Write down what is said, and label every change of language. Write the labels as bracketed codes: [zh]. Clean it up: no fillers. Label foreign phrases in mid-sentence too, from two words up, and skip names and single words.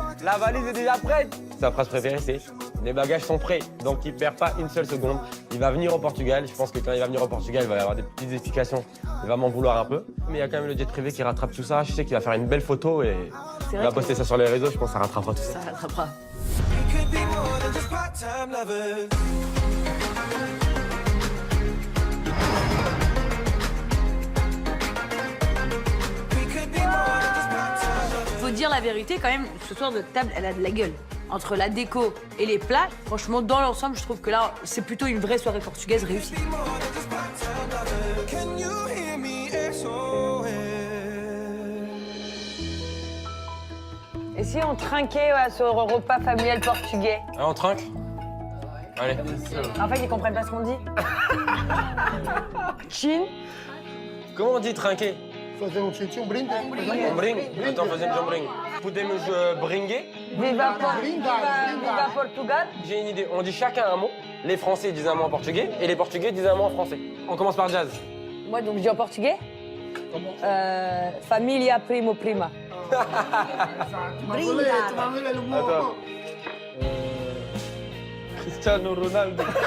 [fr] La valise est déjà prête. Sa phrase préférée c'est les bagages sont prêts. Donc il perd pas une seule seconde. Il va venir au Portugal. Je pense que quand il va venir au Portugal, il va y avoir des petites explications. Il va m'en vouloir un peu. Mais il y a quand même le jet privé qui rattrape tout ça. Je sais qu'il va faire une belle photo et il va poster ça sur les réseaux. Je pense que ça rattrapera tout ça. Ça rattrapera. [en] We could be more than just part-time lovers. We could be more than just part-time lovers. [fr] Faut dire la vérité quand même, ce soir de table, elle a de la gueule. Entre la déco et les plats, franchement, dans l'ensemble, je trouve que là, c'est plutôt une vraie soirée portugaise réussie. [en] Be more than just part-time lovers. Can you hear me SOS? [fr] Et si on trinquait sur le repas familial portugais? Ah, on trinque? Allez. En fait, ils comprennent pas ce qu'on dit. Chin? Comment on dit trinquer? [pt] Fazer um brinde. [fr] On bring? Attends, faisons un bring. [pt] Podemos bringer? Viva, Brindar. Viva Portugal? [fr] J'ai une idée. On dit chacun un mot. Les Français disent un mot en portugais et les Portugais disent un mot en français. On commence par Jazz. Moi, donc, je dis en portugais? [pt] Família primo prima. [fr] Attends. Cristiano Ronaldo.